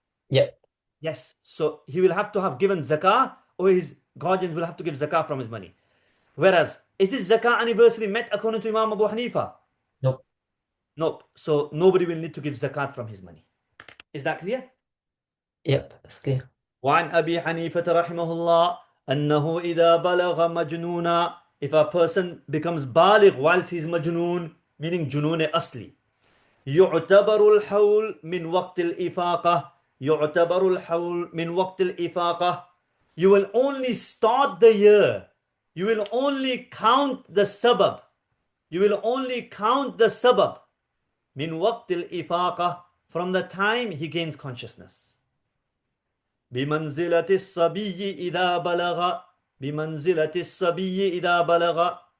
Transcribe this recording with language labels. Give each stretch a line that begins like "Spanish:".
English: Yeah. Yes. So he will have to have given zakah, or his guardians will have to give zakah from his money. Whereas, is his zakah anniversary met according to Imam Abu Hanifa? Nope. Nope. So nobody will need to give zakat from his money. Is that clear? Yep, that's clear.
Arabic: وعن أبي حنيفة رحمه الله أنه إذا بلغ مجنونا,
English: if a person becomes baligh whilst he's majnoon, meaning junoon asli,
Arabic: يعتبر الحول من وقت الإفاقة, يعتبر الحول من وقت الإفاقة.
English: You will only start the year. You will only count the sabab. You will only count the sabab.
Arabic: من وقت الإفاقة,
English: from the time he gains consciousness.
Arabic: بمنزلة الصبي إذا بلغ. بمنزلة الصبي إذا بلغ.